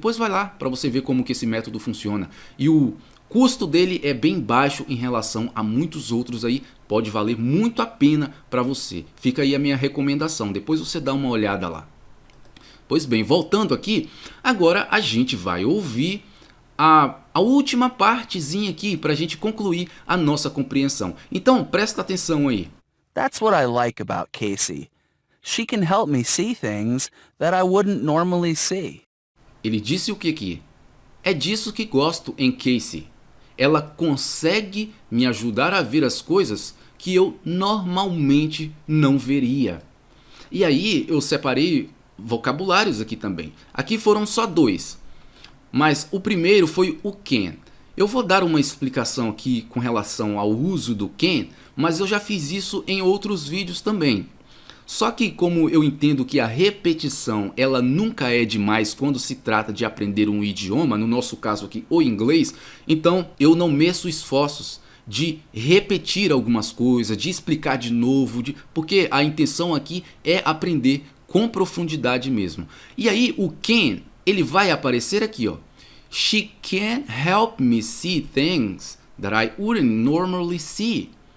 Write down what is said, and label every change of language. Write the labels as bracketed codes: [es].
[pt] Depois vai lá para você ver como que esse método funciona. E o custo dele é bem baixo em relação a muitos outros aí, pode valer muito a pena para você. Fica aí a minha recomendação, depois você dá uma olhada lá. Pois bem, voltando aqui, agora a gente vai ouvir a última partezinha aqui para a gente concluir a nossa compreensão. Então, presta atenção aí. [en] That's what I like about Casey. She can help me see things that I wouldn't normally see. [pt] Ele disse o que aqui? É disso que gosto em Casey. Ela consegue me ajudar a ver as coisas que eu normalmente não veria. E aí eu separei vocabulários aqui também. Aqui foram só 2. Mas o primeiro foi o can. Eu vou dar uma explicação aqui com relação ao uso do can, mas eu já fiz isso em outros vídeos também. Só que como eu entendo que a repetição ela nunca é demais quando se trata de aprender um idioma, no nosso caso aqui o inglês, então eu não meço esforços de repetir algumas coisas, de explicar de novo, porque a intenção aqui é aprender com profundidade mesmo. E aí o can, ele vai aparecer aqui, ó. [en] She can help me see things that I wouldn't normally see.